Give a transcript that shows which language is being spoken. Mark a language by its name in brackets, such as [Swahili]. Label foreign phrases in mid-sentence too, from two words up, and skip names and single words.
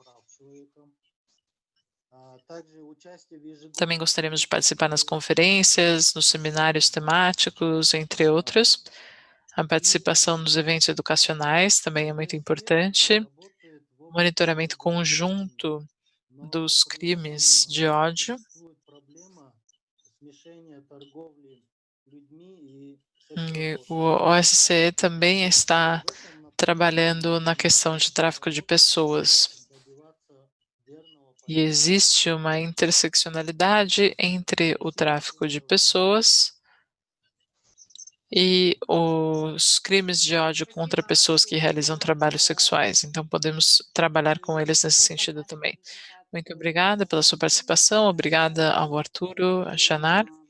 [Portuguese] Também gostaríamos de participar nas conferências, nos seminários temáticos, entre outros. A participação nos eventos educacionais também é muito importante. O monitoramento conjunto dos crimes de ódio. [Russian] разрешения торговли людьми и [Portuguese] E [Russian] секс-работы. [Portuguese] o OSCE também está trabalhando na questão de tráfico de pessoas. [Russian] Добиваться верного [Portuguese] E existe uma interseccionalidade entre o tráfico de pessoas e os crimes de ódio contra pessoas que realizam trabalhos sexuais. Então, podemos trabalhar com eles nesse sentido também. Muito obrigada pela sua participação, obrigada ao Arturo, a Shanar.